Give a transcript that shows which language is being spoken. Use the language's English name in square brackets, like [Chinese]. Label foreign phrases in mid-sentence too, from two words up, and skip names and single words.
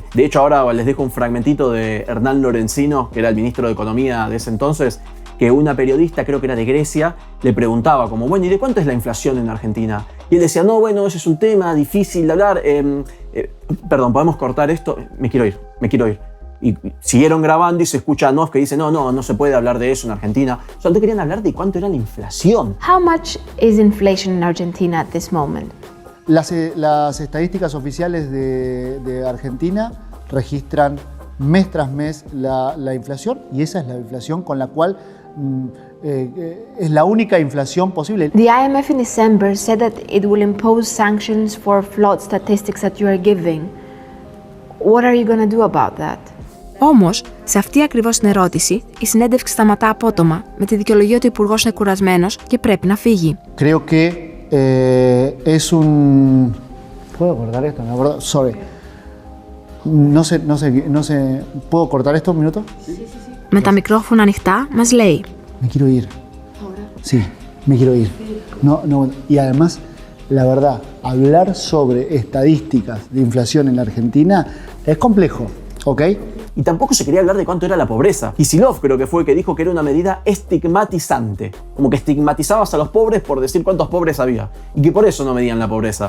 [Spanish] De hecho, ahora les dejo un fragmentito de Hernán Lorenzino, que era el ministro de Economía de ese entonces, que una periodista, creo que era de Grecia, le preguntaba como, bueno, ¿y de cuánto es la inflación en Argentina? Y él decía, no, bueno, ese es un tema difícil de hablar, perdón, ¿podemos cortar esto? Me quiero ir. Y siguieron grabando y se escucha a Noff que dice, no se puede hablar de eso en Argentina. Solamente querían hablar de cuánto era la inflación. [English] How much is inflation in Argentina at this moment? [Spanish] Las estadísticas oficiales de Argentina registran mes tras mes la inflación, y esa es la inflación con la cual es la única inflación posible. [English] The IMF in December said that it will impose sanctions for flawed statistics that you are giving. What are you going to do about that? [Greek] Όμως, σε αυτή ακριβώς την ερώτηση, η συνέντευξη σταματά απότομα, με τη δικαιολογία ότι ο Υπουργός είναι κουρασμένος και πρέπει να φύγει. [Spanish] Creo que es un... ¿Puedo cortar esto? No, sorry. No sé. ¿Puedo cortar esto un minuto? [Greek] Με τα μικρόφωνα ανοιχτά, μας λέει. [Spanish] Me quiero ir. Sí, me quiero ir. No. Y además, la verdad, hablar sobre estadísticas de inflación en la Argentina es complejo, ¿ok? Y tampoco se quería hablar de cuánto era la pobreza. Kicillof creo que fue el que dijo que era una medida estigmatizante, como que estigmatizabas a los pobres por decir cuántos pobres había, y que por eso no medían la pobreza.